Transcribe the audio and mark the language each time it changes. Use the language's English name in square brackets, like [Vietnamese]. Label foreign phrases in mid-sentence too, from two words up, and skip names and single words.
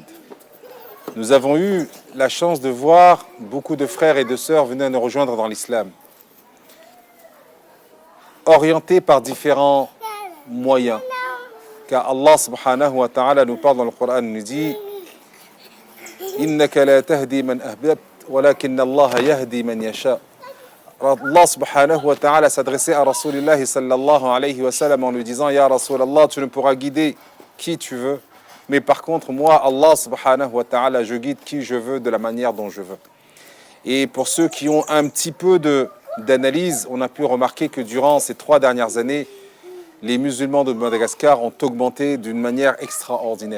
[French] Nous avons eu la chance de voir beaucoup de frères et de sœurs venir nous rejoindre dans l'islam, orientés par différents moyens. Car Allah [Arabic] سبحانه وتعالى [French] nous parle dans le Coran, nous dit « [Arabic] إنك لا تهدي من أحببت ولكن الله يهدي من يشاء [French] » Allah [Arabic] سبحانه وتعالى [French] s'adressait à Rasulullah [Arabic] صلى الله عليه وسلم [French] en lui disant « [Arabic] يا رسول الله, [French] tu ne pourras guider qui tu veux, mais par contre, moi, Allah [Arabic] سبحانه وتعالى, [French] je guide qui je veux de la manière dont je veux. » Et pour ceux qui ont un petit peu d'analyse, on a pu remarquer que durant ces 3 dernières années, les musulmans de Madagascar ont augmenté d'une manière extraordinaire.